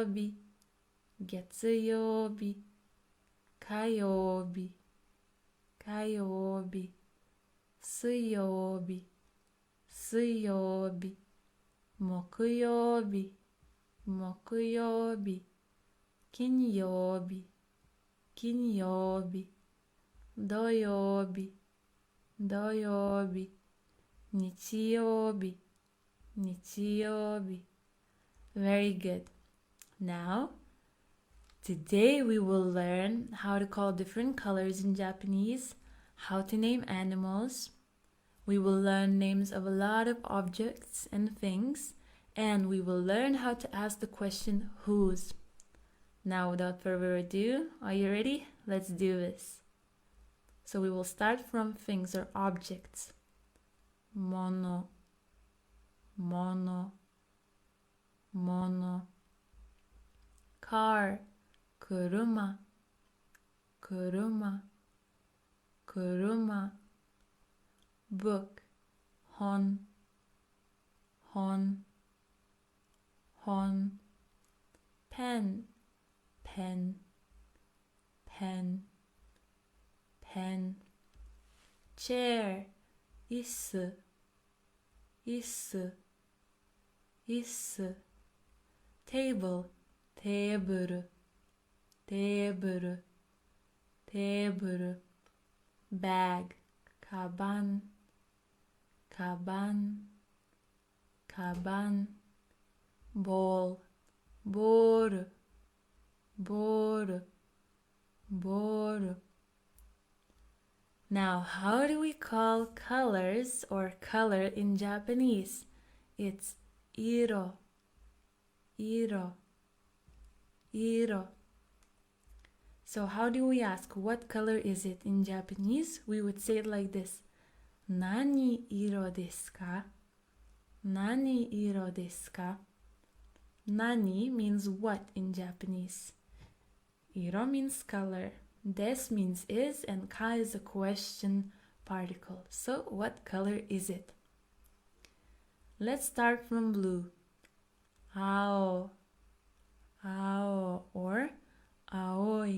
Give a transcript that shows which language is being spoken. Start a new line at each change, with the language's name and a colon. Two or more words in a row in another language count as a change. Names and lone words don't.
Japanese: 日、月曜日、火曜日、火曜日、水曜日、水曜日、木曜日、木曜日、金曜日、金曜日、土曜日、土曜日、日曜日、日曜日。
English: Very good. Now, today we will learn how to call different colors in Japanese, how to name animals. We will learn names of a lot of objects and things, and we will learn how to ask the question whose. Now, without further ado, are you ready? Let's do this. So we will start from things or objects.
Japanese: もの、もの、もの.
English: Car,
Japanese: くるま、くるま、くるま.
English: Book,
Japanese: ほん、ほん、ほん.
English: Pen, pen, pen, pen.
Japanese: Chair, いす、いす、いす.
English: Table,
Japanese: テーブル、テーブル、テーブル.
English: Bag,
Japanese: かばん、かばん、カバン
English: ball
Japanese: ボールボールボール
English: Now, how do we call colors or color in Japanese?
Japanese: It's いろ、いろ、いろ.
English: So how do we ask what color is it in Japanese? We would say it like this.
Japanese: なにいろですか？なにいろですか?
English: Nani means what in Japanese. Iro means color. Des means is, and ka is a question particle. So what color is it? Let's start from blue.
Japanese: あお、あお, or aoi.